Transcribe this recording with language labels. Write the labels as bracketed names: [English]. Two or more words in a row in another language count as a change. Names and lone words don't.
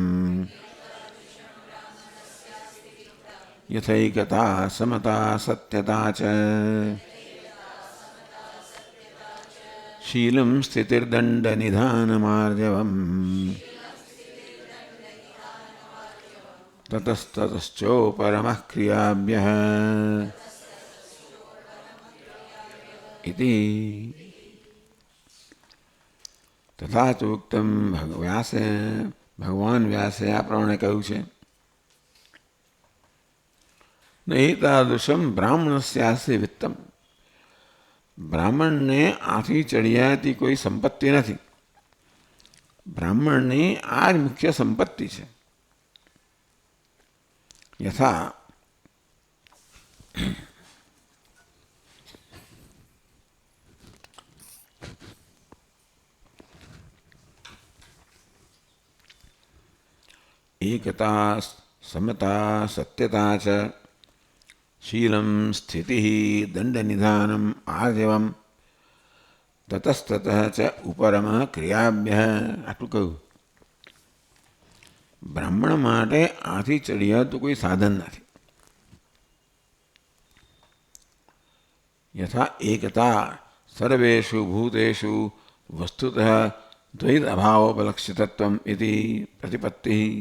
[Sanskrit] યથૈકતા સમતા સત્યતા ચ શીલમ સ્થિતિર્દંડ નિધાનમાર્જવમ ततस्ततश्चोपरमः क्रियाभ्यः इति तथा तो उक्तम भगवान व्यासे [Gujarati] આ પ્રમાણે કહ્યું છે [Sanskrit] નહીં તાદૃશમ બ્રાહ્મણસ્યાસ્તિ વિત્તમ. [Gujarati] બ્રાહ્મણને આથી ચડિયાતી કોઈ સંપત્તિ નથી. બ્રાહ્મણની આ જ મુખ્ય સંપત્તિ છે. [Sanskrit] યથા एकता समता सत्यता च शीलं स्थितिः दंडनिधानम् आर्जवम् ततस्ततः च उपरमः क्रियाभ्यः. [Gujarati] આટલું કહ્યું. બ્રાહ્મણ માટે આથી ચડિયાતું કોઈ સાધન નથી. [Sanskrit] યથા એકતા સર્વેષુ ભૂતેષુ વસ્તુતઃ દ્વૈત અભાવોપલક્ષિતત્વમ ઇતિ પ્રતિપત્તિ.